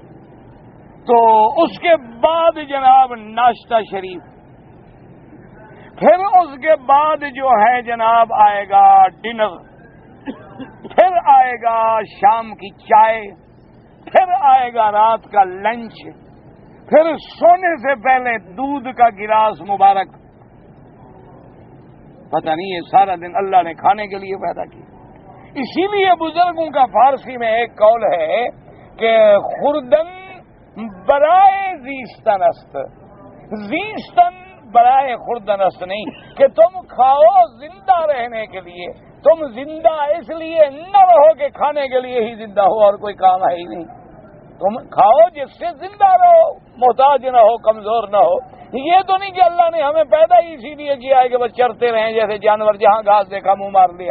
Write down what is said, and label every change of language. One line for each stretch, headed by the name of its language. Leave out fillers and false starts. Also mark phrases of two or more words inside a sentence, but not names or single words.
Urdu: تو اس کے بعد جناب ناشتہ شریف، پھر اس کے بعد جو ہے جناب آئے گا ڈنر، پھر آئے گا شام کی چائے، پھر آئے گا رات کا لنچ، پھر سونے سے پہلے دودھ کا گلاس مبارک۔ پتہ نہیں یہ سارا دن اللہ نے کھانے کے لیے پیدا کیا۔ اسی لیے بزرگوں کا فارسی میں ایک قول ہے کہ
Persian: خوردن برائے زیستن است، زیستن برائے خوردن است،
Urdu: نہیں کہ تم کھاؤ زندہ رہنے کے لیے، تم زندہ اس لیے نہ رہو کہ کھانے کے لیے ہی زندہ ہو اور کوئی کام ہے ہی نہیں، تم کھاؤ جس سے زندہ رہو، محتاج نہ ہو، کمزور نہ ہو۔ یہ تو نہیں کہ اللہ نے ہمیں پیدا ہی اسی لیے کیا ہے کہ بس چرتے رہیں جیسے جانور، جہاں گھاس دیکھا منہ مار لیا۔